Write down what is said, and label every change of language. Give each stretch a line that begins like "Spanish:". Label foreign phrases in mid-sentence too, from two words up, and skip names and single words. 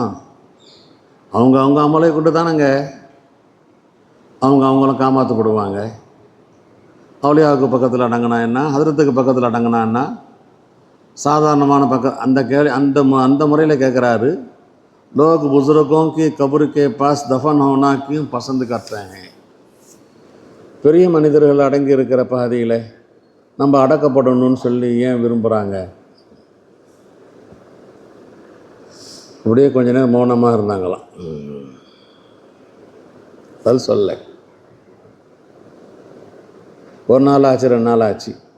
Tamil: அவங்க அமலை கொண்டு தானங்க அவங்களும் காமாற்றப்படுவாங்க. அவுலியாவுக்கு பக்கத்தில் அடங்கினா என்ன, ஹதரத்துக்கு பக்கத்தில் அடங்கினா என்ன? சாதாரணமான அந்த முறையில் கேட்குறாரு.
Hindi: லோக் புசுரகோं की कब्र के पास दफन होना क्यों पसंद करते हैं?
Tamil: பெரிய மனிதர்கள் அடங்கி இருக்கிற பாதையில் நம்ம அடக்கப்படணும்னு சொல்லி ஏன் விரும்புகிறாங்க? அப்படியே கொஞ்ச நேரம் மௌனமாக இருந்தாங்களாம். அது சொல்ல ஒரு நாள் ஆச்சு, 2 நாள் ஆச்சு.